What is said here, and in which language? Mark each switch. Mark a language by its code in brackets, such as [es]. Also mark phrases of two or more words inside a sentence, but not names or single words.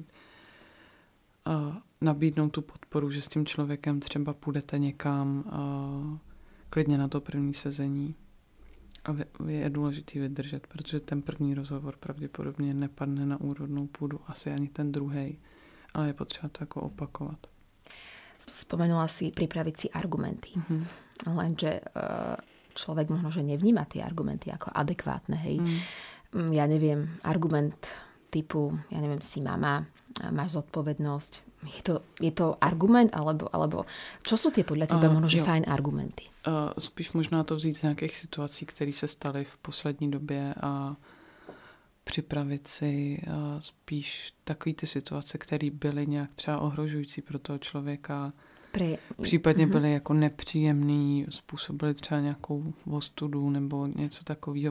[cs] A nabídnout tu podporu, že s tím člověkem třeba půjdete někam klidně na to první sezení. A je důležitý vydržet, protože ten první rozhovor pravděpodobně nepadne na úrodnou půdu, asi ani ten druhej, ale je potřeba to jako opakovat. [sk] Spomenula si pripraviť si argumenty. Lenže človek možno, že nevníma tie argumenty ako adekvátne. Hej. Ja neviem, argument typu, ja neviem, si mama, máš zodpovednosť. Je to argument, alebo čo sú tie podľa teba možno, že fajn argumenty? [cs] Spíš možná to vzít z nějakých situací, které se staly v poslední době a připravit si spíš takový ty situace, které byly nějak třeba ohrožující pro toho člověka, případně byly jako nepříjemný, způsobily třeba nějakou ostudu nebo něco takového.